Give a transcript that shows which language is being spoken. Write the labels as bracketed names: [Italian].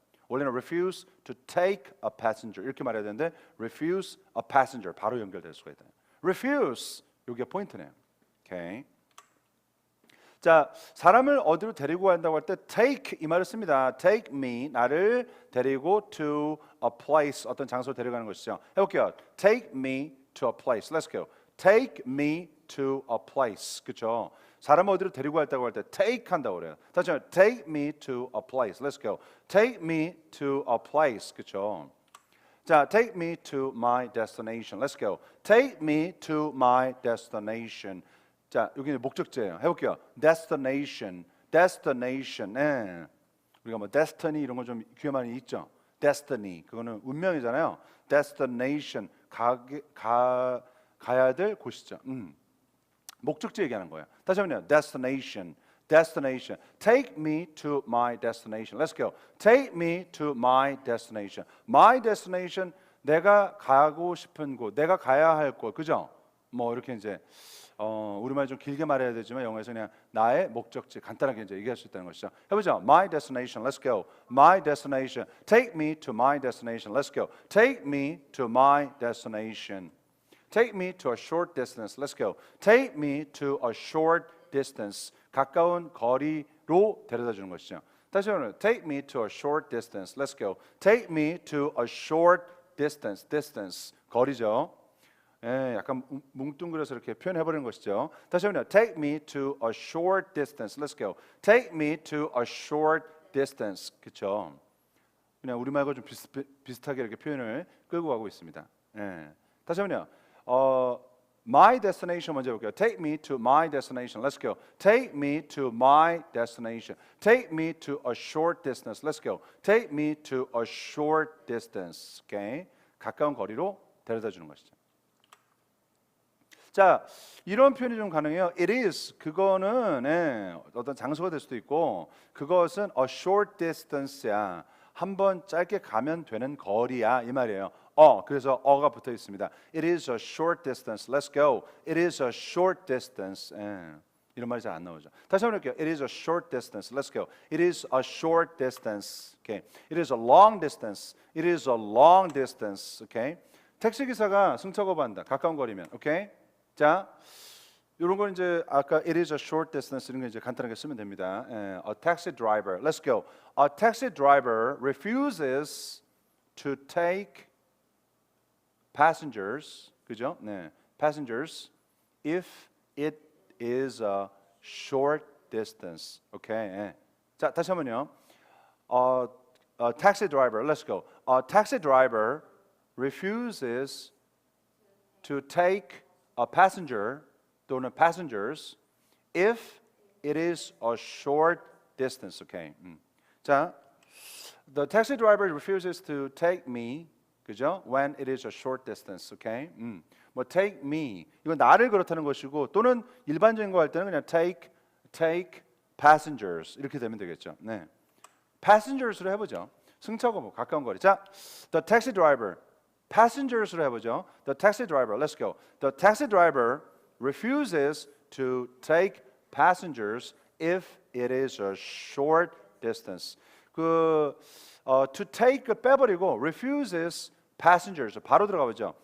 [Korean] 원래는 [English] refuse to take a passenger [Korean] 이렇게 말해야 되는데 [English] refuse a passenger [Korean] 바로 연결될 수가 있다. refuse 이게 포인트네요. [English] Okay. [Korean] 자, 사람을 어디로 데리고 간다고 할 때 take 이 말을 씁니다. [English] take me [Korean] 나를 데리고 [English] to a place [Korean] 어떤 장소로 데려가는 것이죠. 해볼게요. [English] take me to a place. Let's go. take me to a place. [Korean] 그렇죠? 사람 어디로 데리고 갔다고 할 때 take 한다고 그래요. 다시 한번 [English] take me to a place. Let's go. Take me to a place. [Korean] 그렇죠? [English] 자, take me to my destination. Let's go. Take me to my destination. [Korean] 자, 여기는 목적지예요. 해볼게요. destination. destination. 네. 우리가 뭐 destiny 이런 거 좀 귀에 많이 있죠. destiny. 그거는 운명이잖아요. destination. 가야 될 곳이죠. 목적지 얘기하는 거예요. 다시 한번요. destination. destination. [English] Take me to my destination. Let's go. Take me to my destination. My destination. [Korean] 내가 가고 싶은 곳, 내가 가야 할 곳, 그죠? 뭐 이렇게 이제 우리말 좀 길게 말해야 되지만 영어에서 그냥 나의 목적지 간단하게 이제 얘기할 수 있다는 것이죠. [English] 해보죠. My destination. Let's go. My destination. Take me to my destination. Let's go. Take me to my destination. Take me to a short distance. Let's go. Take me to a short distance. [Korean] 가까운 거리로 데려다 주는 것이죠. 다시 한번 [English] take me to a short distance. Let's go. Take me to a short distance. [Korean] distance. 거리죠. 예, 약간 뭉뚱그려서 이렇게 표현해 버리는 것이죠. 다시 한번 [English] take me to a short distance. Let's go. Take me to a short distance. [Korean] 그렇죠? 그냥 우리말과 좀 비슷하게 이렇게 표현을 끌고 가고 있습니다. 예. 다시 한번요. [English] My destination [Korean] 먼저 볼게요. [English] Take me to my destination. Let's go. Take me to my destination. Take me to a short distance. Let's go. Take me to a short distance. Okay? [Korean] 가까운 거리로 데려다 주는 것이죠. 자, 이런 표현이 좀 가능해요. [English] It is [Korean] 그거는 어떤 장소가 될 수도 있고 그것은 [English] a short distance [Korean] 야. 한번 짧게 가면 되는 거리야 이 말이에요. 그래서 가 붙어 있습니다. [English] It is a short distance. Let's go. It is a short distance. [Korean] 이런 말이 잘 안 나오죠. 다시 한번 할게요. [English] It is a short distance. Let's go. It is a short distance. Okay. It is a long distance. It is a long distance. Okay. [Korean] 택시 기사가 승차 거부한다. 가까운 거리면. Okay. 자, 이런 건 이제 아까 [English] it is a short distance [Korean] 이런 거 이제 간단하게 쓰면 됩니다. [English] A taxi driver. Let's go. A taxi driver refuses to take passengers, 그죠? 네, passengers, if it is a short distance, okay? 네. 자, [Korean] 다시 한번요. [English] A taxi driver, let's go. A taxi driver refuses to take a passenger 또는 passengers if it is a short distance, okay? 자, the taxi driver refuses to take me. [Korean] 그죠? [English] When it is a short distance, okay? [Korean] 뭐 [English] take me [Korean] 이건 나를 그렇다는 것이고 또는 일반적인 거 할 때는 그냥 [English] take passengers [Korean] 이렇게 되면 되겠죠. 네, passengers로 해보죠. 승차가 뭐 가까운 거리. 자, [English] the taxi driver passengers [Korean] 로 해보죠. [English] The taxi driver, let's go. The taxi driver refuses to take passengers if it is a short distance. to take [Korean] 빼버리고 [English] refuses passengers [Korean] 바로 들어가 보죠.